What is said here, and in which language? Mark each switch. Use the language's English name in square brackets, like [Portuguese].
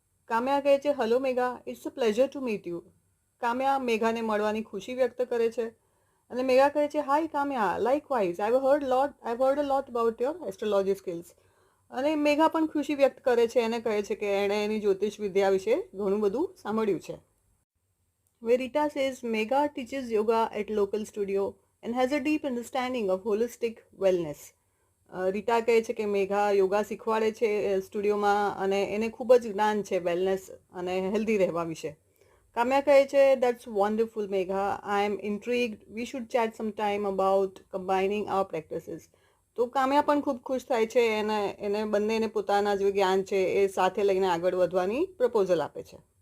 [Gujarati] કામ્યા કહે છે, [English] Hello Megha, it's a pleasure to meet you. [Gujarati] કામ્યા મેઘાને મળવાની ખુશી વ્યક્ત કરે છે અને મેઘા કહે છે, [English] Hi Kamya, likewise, I heard a lot about your astrology skills. [Gujarati] અને મેઘા પણ ખુશી વ્યક્ત કરે છે અને કહે છે કે એણે એની જ્યોતિષ વિદ્યા વિશે ઘણું બધું સાંભળ્યું છે. [English] Verita says Megha teaches yoga at local studio and has a deep understanding of holistic wellness. [Gujarati] Rita કહે છે કે મેઘા યોગા શીખવાડે છે સ્ટુડિયોમાં અને એને ખૂબ જ જ્ઞાન છે વેલનેસ અને હેલ્ધી રહેવા વિશે. કામ્યા કહે છે, [English] That's wonderful Megha, I am intrigued, we should chat some time about combining our practices. [Gujarati] તો કામ્યા પણ ખૂબ ખુશ થાય છે અને એને બંનેને પોતાના જે જ્ઞાન છે એ સાથે લઈને આગળ વધવાની પ્રપોઝલ આપે છે.